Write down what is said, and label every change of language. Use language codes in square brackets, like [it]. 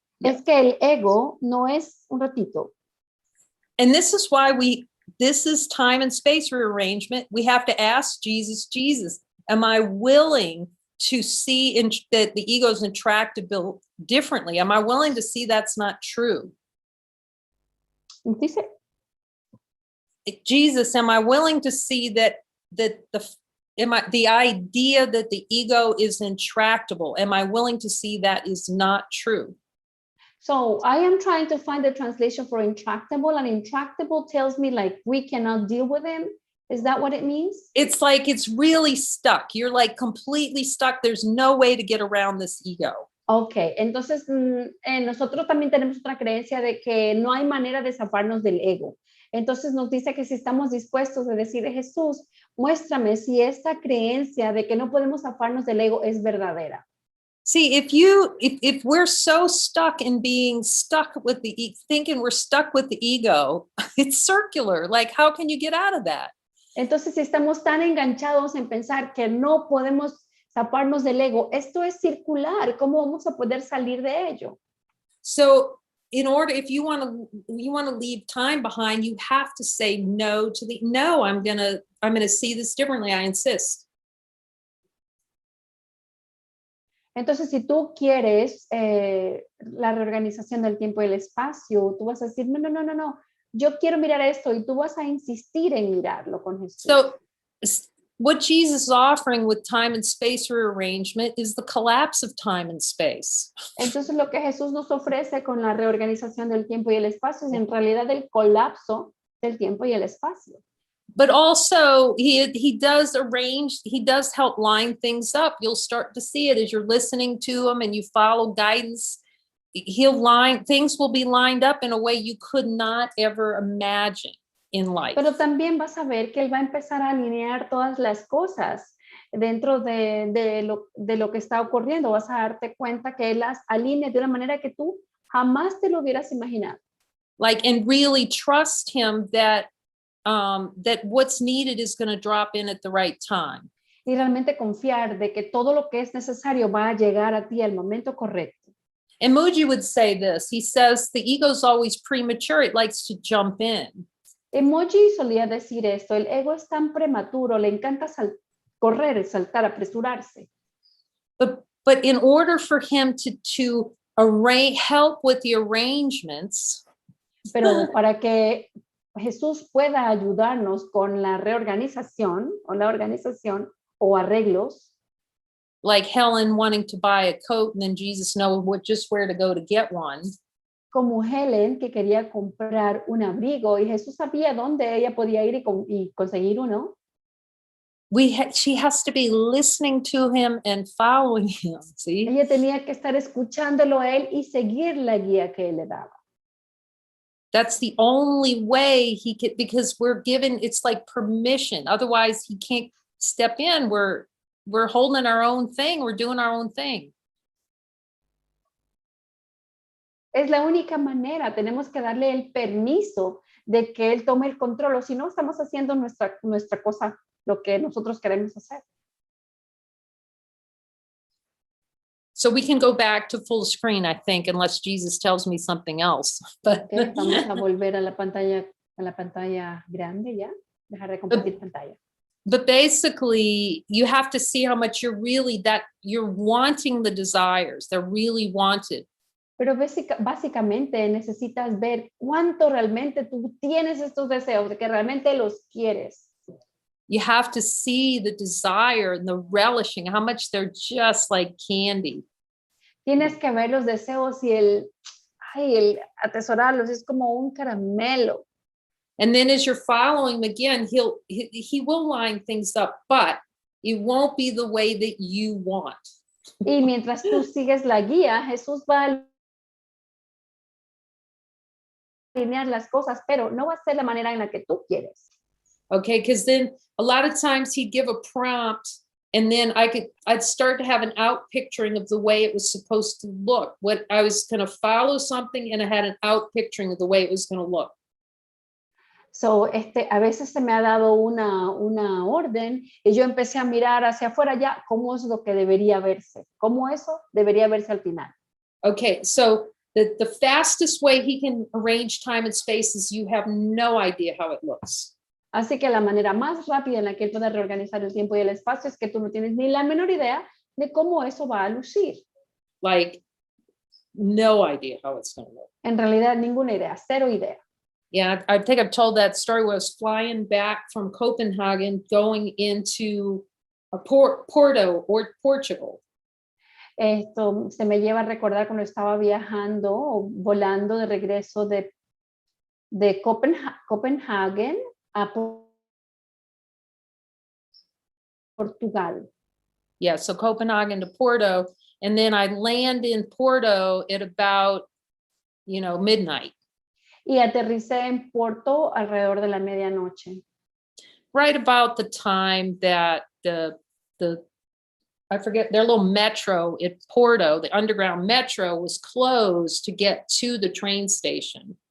[es] Es que el ego no es un ratito. [en] and this is why this is time and space rearrangement. We have to ask Jesus, am I willing to see that the ego is intractable differently? Am I willing to see that's not true? [es] Dice, [en] Jesus, am I willing to see that the idea that the ego is intractable, am I willing to see that is not true? so I am trying to find the translation for intractable, and intractable tells me like we cannot deal with him. Is that what it means? It's like it's really stuck. You're like completely stuck. There's no way to get around this ego. [es] Ok, entonces nosotros también tenemos otra creencia de que no hay manera de zafarnos del ego. Entonces nos dice que si estamos dispuestos a decir, Jesús, muéstrame si esta creencia de que no podemos zafarnos del ego es verdadera. [en] See, if we're so stuck in being stuck with thinking we're stuck with the ego, it's circular. Like, how can you get out of that? [es] Entonces, si estamos tan enganchados en pensar que no podemos zafarnos del ego, esto es circular. ¿Cómo vamos a poder salir de ello? [en] So, if you want to leave time behind, you have to say no to no. I'm gonna see this differently. I insist. [es] Entonces, si tú quieres la reorganización del tiempo y el espacio, tú vas a decir, no, yo quiero mirar esto y tú vas a insistir en mirarlo con Jesús. [en] So what Jesus is offering with time and space rearrangement is the collapse of time and space. [es] Entonces, lo que Jesús nos ofrece con la reorganización del tiempo y el espacio es en realidad el colapso del tiempo y el espacio. [en] But also he does help line things up. You'll start to see it as you're listening to him and you follow guidance. Things will be lined up in a way you could not ever imagine in life. [es] Pero también vas a ver que él va a empezar a alinear todas las cosas dentro de lo que está ocurriendo. Vas a darte cuenta que él las alinea de una manera que tú jamás te lo hubieras imaginado. [en] Like, and really trust him that what's needed is going to drop in at the right time. [es] Y realmente confiar de que todo lo que es necesario va a llegar a ti al momento correcto. [en] And Mooji would say this. He says the ego is always premature. It likes to jump in. [es] Emoji solía decir esto, el ego es tan prematuro, le encanta correr, saltar, apresurarse. [en] But in order for him to help with the arrangements, [es] pero para que Jesús pueda ayudarnos con la reorganización o arreglos, [en] like Helen wanting to buy a coat and then Jesus knows just where to go to get one. [es] Como Helen que quería comprar un abrigo y Jesús sabía dónde ella podía ir y conseguir uno. [en] She has to be listening to him and following him. See? [es] Ella tenía que estar escuchándolo a él y seguir la guía que él le daba. [en] That's the only way he could, because we're given, it's like permission. Otherwise he can't step in. We're holding our own thing. We're doing our own thing. [es] Es la única manera, tenemos que darle el permiso de que él tome el control, o si no estamos haciendo nuestra cosa, lo que nosotros queremos hacer. [en] So we can go back to full screen, I think, unless Jesus tells me something else. But [es] Okay, vamos a volver a la pantalla grande ya, dejar de compartir pantalla. [en] But basically, you have to see how much you're wanting the desires. They're really wanted. [es] Pero básicamente necesitas ver cuánto realmente tú tienes estos deseos, de que realmente los quieres. [en] You have to see the desire and the relishing, how much they're just like candy. [es] Tienes que ver los deseos y el atesorarlos, es como un caramelo. [en] And then as you're following him again, he will line things up, but it won't be the way that you want. [es] Y mientras tú sigues la guía, Jesús va a alinear las cosas, pero no va a ser la manera en la que tú quieres. [en] Okay, because then a lot of times he'd give a prompt, and then I'd start to have an out picturing of the way it was supposed to look. What I was going to follow something, and I had an out picturing of the way it was going to look. [es] So, a veces se me ha dado una orden y yo empecé a mirar hacia afuera ya cómo es lo que debería verse, cómo eso debería verse al final. [en] Okay, so the fastest way he can arrange time and space is you have no idea how it looks. [es] Así que la manera más rápida en la que él puede reorganizar el tiempo y el espacio es que tú no tienes ni la menor idea de cómo eso va a lucir. [en] Like, no idea how it's going to look. [es] En realidad, ninguna idea, cero idea. [en] Yeah, I think I've told that story where I was flying back from Copenhagen, going into Porto or Portugal. [es] Esto se me lleva a recordar cuando estaba viajando o volando de regreso de Copenhagen a Portugal. [en] Yeah, so Copenhagen to Porto, and then I land in Porto at about, midnight. [es] Y aterricé en Porto alrededor de la medianoche. [en] Right about the time that I forget, their little metro at Porto, the underground metro, was closed to get to the train station.